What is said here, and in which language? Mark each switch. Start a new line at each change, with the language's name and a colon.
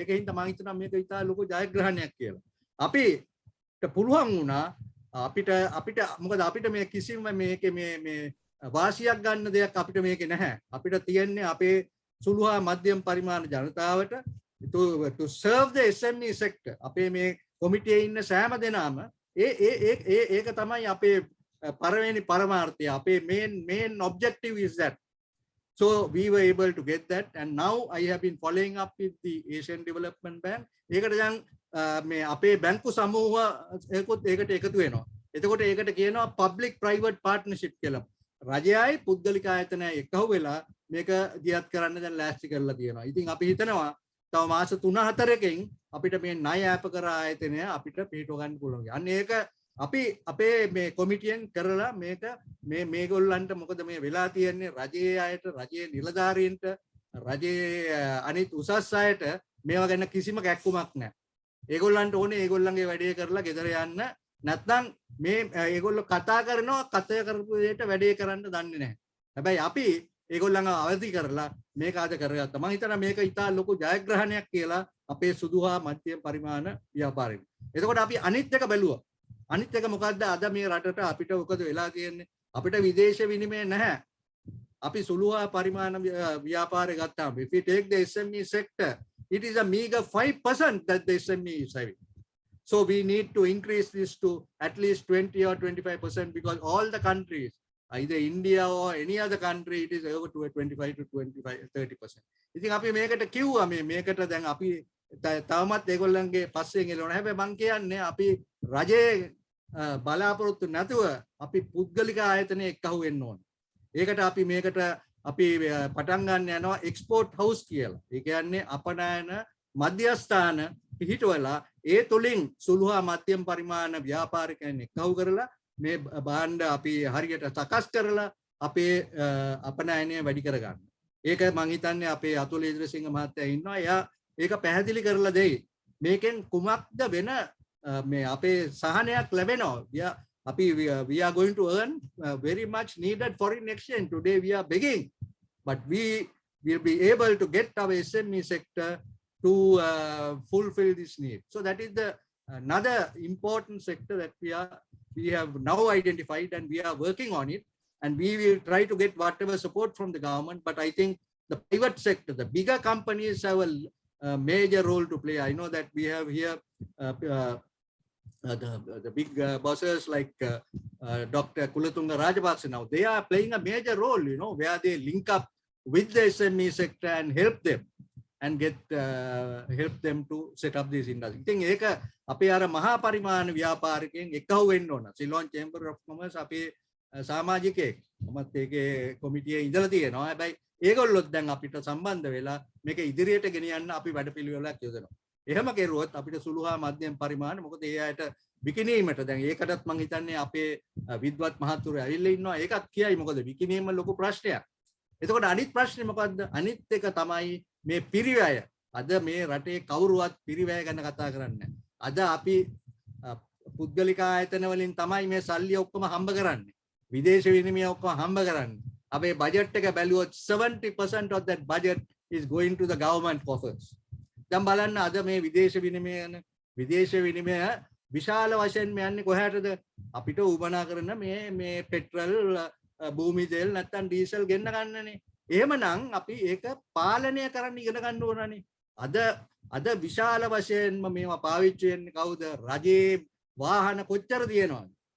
Sinhala: ඒකින් තමයි මම හිතනවා මේක ඉතා ලොකු ජයග්‍රහණයක් කියලා. අපිට පුළුවන් වුණා අපිට මොකද අපිට මේ කිසිම මේකේ මේ වාසියක් ගන්න දෙයක් අපිට මේකේ නැහැ. අපිට තියෙන්නේ අපේ සුළු හා මධ්‍යම පරිමාණ ජනතාවට
English: to serve the SME sector.
Sinhala: අපේ මේ කොමිටියේ ඉන්න සෑම දෙනාම ඒක තමයි අපේ පළවෙනි පරමාර්ථය.
English: අපේ main objective is that. So we were able to get that, and now I have been following up with the Asian Development Bank.
Sinhala: ඒකට දැන් මේ අපේ බැංකු සමූහ ඒකට එකතු වෙනවා. එතකොට ඒකට කියනවා public private partnership කියලා. රජයයි පුද්ගලික ආයතනයයි එකහුව වෙලා මේක දියත් කරන්න දැන් ලෑස්ති කරලා තියෙනවා. ඉතින් අපි හිතනවා තව මාස 3-4කින් අපිට මේ ණය අපකර ආයතනය අපිට පිටව ගන්න පුළුවන්. අන්න ඒක අපි අපේ මේ කොමිටියෙන් කරලා මේගොල්ලන්ට මොකද මේ වෙලා තියෙන්නේ රජයේ අයට, රජයේ නිලධාරීන්ට, රජයේ අනිත් උසස් අයට මේවා ගැන කිසිම කැක්කුමක් නැහැ. ඒගොල්ලන්ට ඕනේ ඒගොල්ලන්ගේ වැඩේ කරලා ගෙදර යන්න. නැත්නම් මේ ඒගොල්ලෝ කතා කරනවා කතා කරපු දෙයට වැඩේ කරන්න දන්නේ නැහැ. හැබැයි අපි ඒගොල්ලන්ව අවදි කරලා මේක අද කරගත්තා. මම හිතනවා මේක ඉතා ලොකු ජයග්‍රහණයක් කියලා අපේ සුදු හා මධ්‍යම පරිමාණ ව්‍යාපාරික. එතකොට අපි අනිත් එක බැලුවා. අනිත් එක මොකද්ද අද මේ රටට අපිට මොකද වෙලා තියෙන්නේ? අපිට විදේශ විනිමය නැහැ. අපි සුළු හා පරිමාණ ව්‍යාපාරය ගත්තාම
English: if we take the SME sector, it is a meager 5% that the SME is having. So we need to increase this to at least 20 or 25% because all the countries, either India or any other country, it is over to 25 to 30%.
Sinhala: ඉතින් අපි මේකට කිව්වා මේකට දැන් අපි තවමත් ඒගොල්ලන්ගේ පස්සෙන් එළවනවා. හැබැයි මං කියන්නේ අපි රජයේ බලාපොරොත්තු නැතුව අපි පුද්ගලික ආයතනයේ එක්කහුව වෙන්න ඕන. ඒකට අපි මේකට අපි පටන් ගන්න යනවා එක්ස්පෝර්ට් හවුස් කියලා. ඒ කියන්නේ අපනයන මධ්‍යස්ථාන පිහිටවලා ඒ තුලින් සුළු හා මධ්‍යම පරිමාණ ව්‍යාපාරිකයන් එක්කහුව කරලා මේ භාණ්ඩ අපි හරියට සකස් කරලා අපේ අපනයනය වැඩි කරගන්න. ඒක මං හිතන්නේ අපේ අතුල ඉදිරිසිංහ මහත්තයා ඉන්නවා. එයා ඒක පැහැදිලි කරලා දෙයි. මේකෙන් කුමක්ද වෙන මේ අපේ සහනයක් ලැබෙනවා.
English: we are going to earn very much needed foreign exchange. Today we are begging, but we will be able to get our SME sector to fulfill this need. So that is the another important sector that we have now identified, and we are working on it, and we will try to get whatever support from the government. But I think the private sector, the bigger companies have a major role to play. I know that we have here the big bosses like Dr. Kulatunga Rajapaksa now. They are playing a major role, where they link up with the SME sector and help them and help them to set up this industry. I think
Sinhala: ඒක අපේ අර මහා පරිමාණ ව්‍යාපාරිකයන් එකහුව වෙන්න ඕන. Ceylon chamber of commerce අපේ සමාජිකයෙක්. මමත් ඒකේ කොමිටියේ ඉඳලා තියෙනවා. හැබැයි ඒගොල්ලොත් දැන් අපිට සම්බන්ධ වෙලා මේක ඉදිරියට ගෙනියන්න අපි වැඩපිළිවෙලක් යොදනවා. එහෙම කෙරුවොත් අපිට සුළු හා මධ්‍යම පරිමාණ මොකද ඒ අයට විකිණීමට දැන් ඒකටත් මම හිතන්නේ අපේ විද්වත් මහතුරු ඇවිල්ලා ඉන්නවා. ඒකත් කියයි මොකද විකිණීම ලොකු ප්‍රශ්නයක්. එතකොට අනිත් ප්‍රශ්නේ මොකද්ද? අනිත් එක තමයි මේ පිරිවැය. අද මේ රටේ කවුරුවත් පිරිවැය ගැන කතා කරන්නේ නැහැ. අද අපි පුද්ගලික ආයතන වලින් තමයි මේ සල්ලි ඔක්කොම හම්බ කරන්නේ. විදේශ විනිමය ඔක්කොම හම්බ කරන්නේ. අපේ බජට් එක බැලුවොත්
English: 70% of that budget is going to the government coffers.
Sinhala: දැන් බලන්න අද මේ විදේශ විනිමය විශාල වශයෙන් යන්නේ කොහාටද? අපිට උපනා කරන මේ පෙට්‍රල්, භූමි තෙල් නැත්නම් ඩීසල් ගෙන්න ගන්නනේ. එහෙමනම් අපි ඒක පාලනය කරන්න ඉගෙන ගන්න ඕනනේ. අද විශාල වශයෙන්ම මේවා පාවිච්චි වෙන්නේ කවුද? රජයේ වාහන කොච්චර තියෙනවද?